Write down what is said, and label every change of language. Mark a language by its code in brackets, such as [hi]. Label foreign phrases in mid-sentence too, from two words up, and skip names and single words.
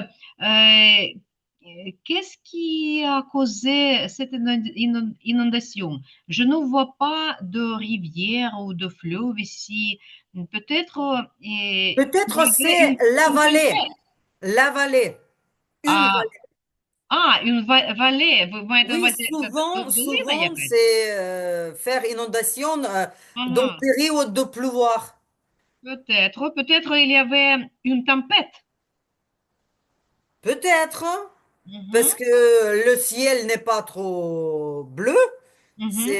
[fr] Qu'est-ce qui a causé cette inondation? Je ne vois pas de rivière ou de fleuve ici. Peut-être Peut-être il y avait c'est la une vallée. tempête. La vallée. Une А, vallée. une vallée. [uk] Ви маєте на [fr] Oui, [uk] увазі долина [fr] souvent, [uk] якась? [fr] c'est faire inondation dans Ага. période de pleuvoir. Peut-être il y avait une tempête. Peut-être, Mhm, parce que le ciel n'est pas trop bleu. mhm.